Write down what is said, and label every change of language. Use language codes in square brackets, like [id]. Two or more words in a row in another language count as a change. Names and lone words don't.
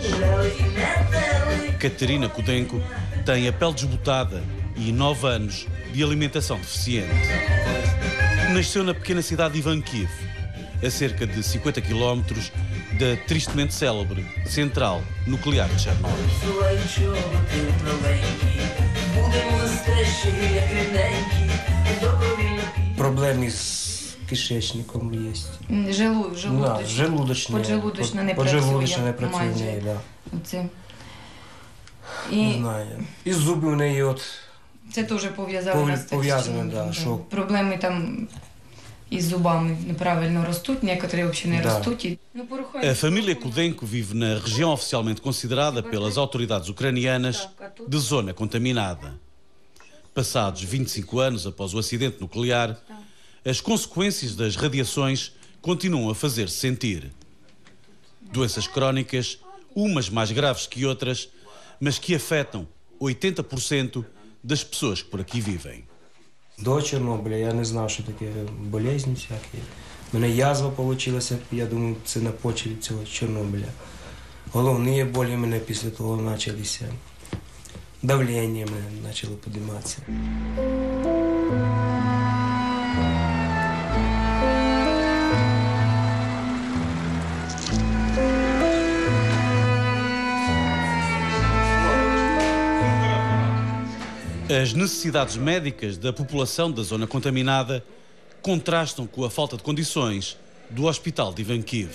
[pt] Katerina Kudenko tem a pele desbotada e 9 anos de alimentação deficiente. Nasceu na pequena cidade de Ivankiv, a cerca de 50 km da tristemente célebre central nuclear de Chernobyl. [uk] Проблеми з кишечником є. Желудочний. Поджелудочна не працює. Поджелудочна не працює в майже. неї, да. Оце. Не знаю. І зуби в неї от Це теж пов'язано з пов'язане, да, що проблеми там із зубами неправильно ростуть, некоторі взагалі не ростуть. [pt] A família Kudenko vive na região oficialmente considerada pelas autoridades ucranianas de zona contaminada. Passados 25 anos após o acidente nuclear, as consequências das radiações continuam a fazer-se sentir. Doenças crónicas, umas mais graves que outras, mas que afetam 80% das pessoas que por aqui vivem. [uk] до Чорнобиля я не знав, що таке болезні всякі. У мене язва вийшла, я думаю, це на почві цього Чорнобиля. Головні болі в мене після того почалися. Давлення в мене почало підніматися. [pt] As necessidades médicas da população da zona contaminada contrastam com a falta de condições do hospital de Ivankiv.